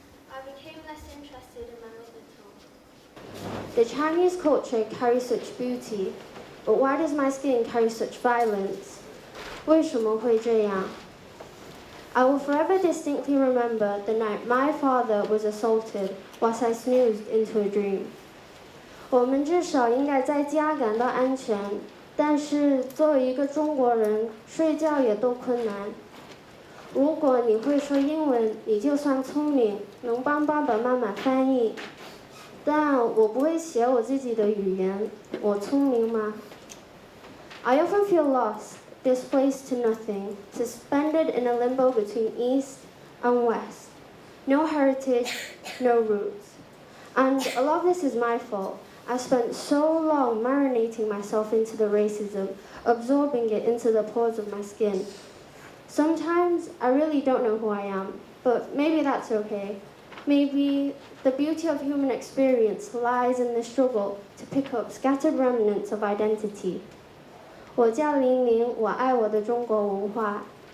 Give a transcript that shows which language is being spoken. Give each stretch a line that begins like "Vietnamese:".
English: I became less interested in my mother tongue. The Chinese culture carries such beauty, but why does my skin carry such violence?
Chinese: 为什么会这样?
English: I will forever distinctly remember the night my father was assaulted whilst I snoozed into a dream.
Chinese: 我们至少应该在家感到安全，但是作为一个中国人，睡觉也多困难。如果你会说英文，你就算聪明，能帮爸爸妈妈翻译。但我不会写我自己的语言，我聪明吗？
English: I often feel lost, displaced to nothing, suspended in a limbo between East and West. No heritage, no roots. And a lot of this is my fault. I spent so long marinating myself into the racism, absorbing it into the pores of my skin. Sometimes I really don't know who I am, but maybe that's okay. Maybe the beauty of human experience lies in the struggle to pick up scattered remnants of identity.
Chinese: 我叫玲玲，我爱我的中国文化。